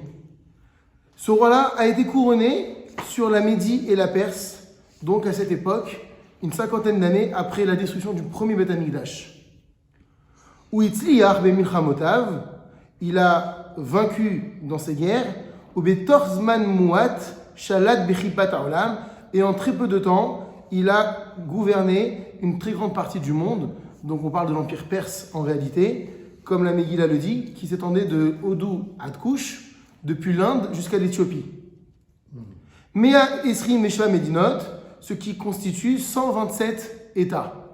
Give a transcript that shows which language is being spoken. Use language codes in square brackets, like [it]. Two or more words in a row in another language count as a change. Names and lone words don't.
[fr] Ce roi-là a été couronné sur la Médie et la Perse, donc à cette époque, une cinquantaine d'années après la destruction du premier [he] בית המקדש. ו הצליח במלחמותיו, [fr] il a vaincu dans ses guerres, [he] ו בזמן מועט שלט בכיפת העולם, [fr] et en très peu de temps, il a gouverné une très grande partie du monde. Donc on parle de l'empire perse en réalité, comme la Megillah le dit, qui s'étendait de Hodu à Kush, depuis l'Inde jusqu'à l'Éthiopie. [he] מאה עשרים ושבע מדינות, [fr] ce qui constitue 127 États.